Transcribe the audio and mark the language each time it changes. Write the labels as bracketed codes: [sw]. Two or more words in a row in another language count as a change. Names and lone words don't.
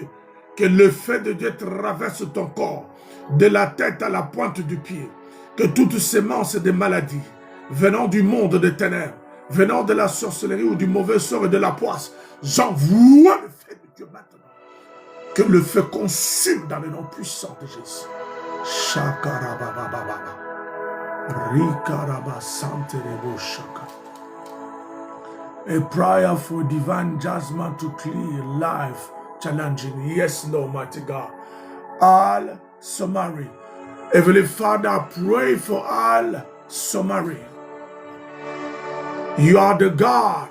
[fr] Que le feu de Dieu traverse ton corps, de la tête à la pointe du pied. que toute sémence de maladie venant du monde des ténèbres, venant de la sorcellerie ou du mauvais sort et de la poisse, j'envoie le feu de Dieu maintenant. Que le feu consume dans le nom puissant de Jésus. Shakarabababa. Rikaraba santerebo shaka. [en] A prayer for divine judgment to clear life challenging. Yes, Lord, mighty God. All Samari. Heavenly Father, I pray for all Samari. You are the God.